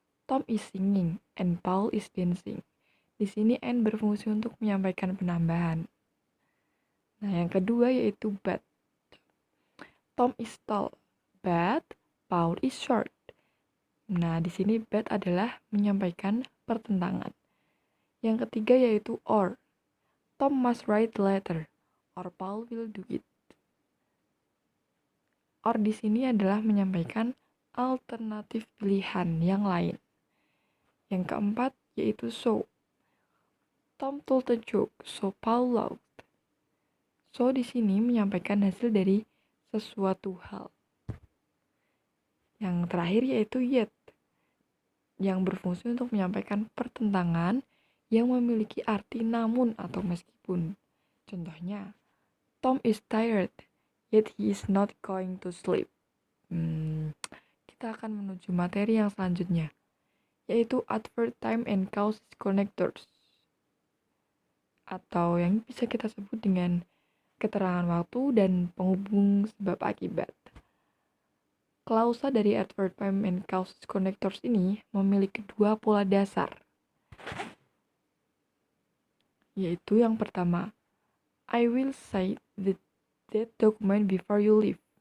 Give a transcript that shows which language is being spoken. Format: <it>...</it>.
<en>Tom is singing and Paul is dancing.</en> <id>Di sini N berfungsi untuk menyampaikan penambahan. Nah, yang kedua yaitu but.</id> <en>Tom is tall, but Paul is short.</en> <id>Nah, di sini but adalah menyampaikan pertentangan. Yang ketiga yaitu or.</id> <en>Tom must write the letter, or Paul will do it.</en> <id>Or di sini adalah menyampaikan alternatif pilihan yang lain. Yang keempat yaitu so.</id> <en>Tom told a joke, so Paul laughed.</en> <id>So di sini menyampaikan hasil dari sesuatu hal. Yang terakhir yaitu yet, yang berfungsi untuk menyampaikan pertentangan yang memiliki arti namun atau meskipun.</id> <en>Contohnya, Tom is tired, yet he is not going to sleep.</en> <id>Kita akan menuju materi yang selanjutnya, yaitu</id> <en>adverb time and causes connectors,</en> <id>atau yang bisa kita sebut dengan keterangan waktu dan penghubung sebab akibat. Klausa dari adverb time and causes connectors ini memiliki dua pola dasar, yaitu yang pertama,</id> <en>I will sign that document before you leave.</en>